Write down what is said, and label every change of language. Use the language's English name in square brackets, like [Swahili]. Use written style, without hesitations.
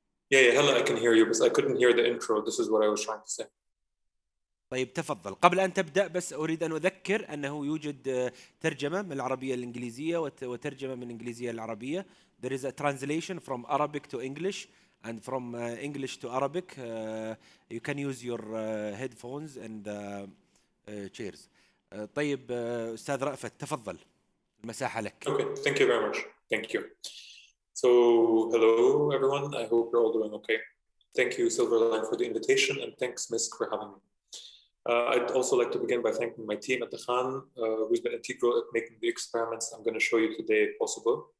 [English] Yeah, hello, I can hear you, but I couldn't hear the intro. This is what I was trying to say. [Arabic] طيب تفضل. قبل أن تبدأ بس أريد أن أذكر أنه يوجد ترجمة من العربية للإنجليزية وترجمة من الإنجليزية للعربية. [English] There is a translation from Arabic to English and from English to Arabic. You can use your headphones and chairs. [Arabic] طيب أستاذ رأفت تفضل، المساحة لك. [English] Okay, thank you very much. Thank you. So, hello everyone. I hope you're all doing okay. Thank you, Silverline, for the invitation, and thanks, Misk, for having me. I'd also like to begin by thanking my team at the Khan, who's been integral at making the experiments I'm going to show you today possible.